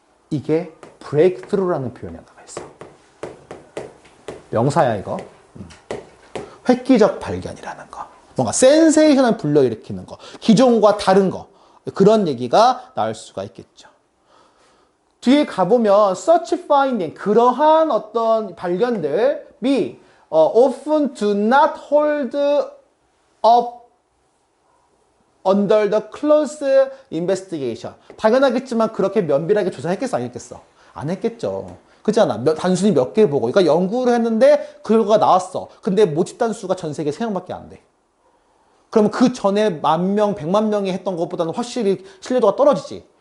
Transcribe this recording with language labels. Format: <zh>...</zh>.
<ko>이게 breakthrough라는 표현이 하나가 있어. 명사야 이거. 획기적 발견이라는 거. 뭔가 센세이션을 불러일으키는 거. 기존과 다른 거. 그런 얘기가 나올 수가 있겠죠. 뒤에 가보면</ko> <en>such finding,</en> <ko>그러한 어떤 발견들이</ko> <en>often do not hold up under the close investigation.</en> <ko>당연하겠지만 그렇게 면밀하게 조사했겠어? 안 했겠어? 안 했겠죠. 그렇잖아. 단순히 몇 개 보고. 그러니까 연구를 했는데 그 결과가 나왔어. 근데 모집단 수가 전 세계 3명밖에 안 돼. 그러면 그 전에 10,000명, 100만 명이 했던 것보다는 확실히 신뢰도가 떨어지지.</ko>